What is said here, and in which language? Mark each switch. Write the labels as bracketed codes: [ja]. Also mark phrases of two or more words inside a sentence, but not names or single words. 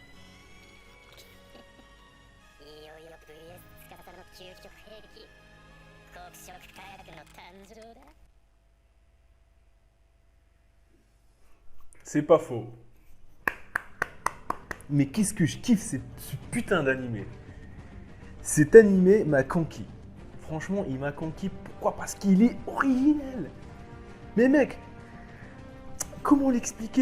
[ja] いよいよ VS 司の究極兵器黒色火薬の誕生だ。 [fr] C'est pas faux. Mais qu'est-ce que je kiffe ce putain d'animé. Cet animé m'a conquis. Franchement, il m'a conquis. Pourquoi? Parce qu'il est original. Mais mec, comment l'expliquer?